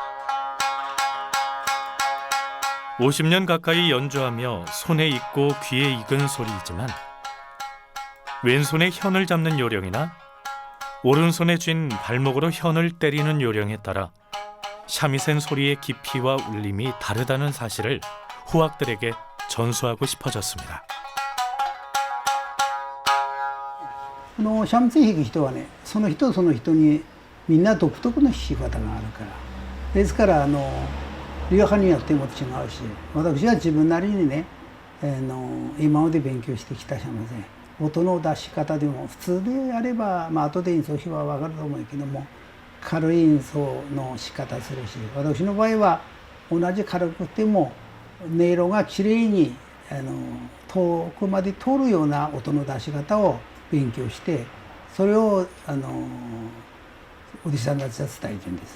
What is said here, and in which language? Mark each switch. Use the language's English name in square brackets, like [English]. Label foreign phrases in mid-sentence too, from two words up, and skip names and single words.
[Korean] 50년 가까이 연주하며 손에 익고 귀에 익은 소리이지만 왼손에 현을 잡는 요령이나 오른손에 쥔 발목으로 현을 때리는 요령에 따라 샤미센 소리의 깊이와 울림이 다르다는 사실을 후악들에게 전수하고 싶어졌습니다. [Japanese] 三味線弾く人はね、その人その人にみんな独特の弾き方があるから、ですから流派によっても違うし、私は自分なりにね、今まで勉強してきた三味線、音の出し方でも普通であれば、後で演奏費は分かると思うけども、軽い演奏の仕方するし、私の場合は同じ軽くても音色がきれいに遠くまで通るような音の出し方を勉強して、それをお弟子さんたちは伝えてるんです。